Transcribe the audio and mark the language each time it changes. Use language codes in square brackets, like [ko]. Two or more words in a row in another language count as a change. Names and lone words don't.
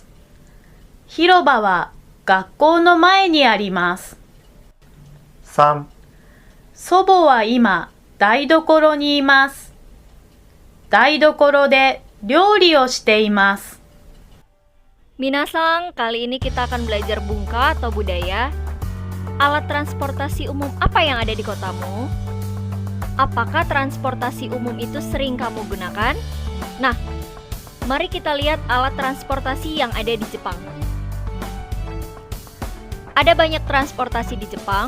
[ja] 広場は学校の前にあります。 3. 祖母は今、台所にいます。台所で料理をしています。 [id] Minasang, kali ini kita akan belajar bungka atau budaya. Alat transportasi umum apa yang ada di kotamu? Apakah transportasi umum itu sering kamu gunakan? Nah, mari kita lihat alat transportasi yang ada di Jepang. Ada banyak transportasi di Jepang.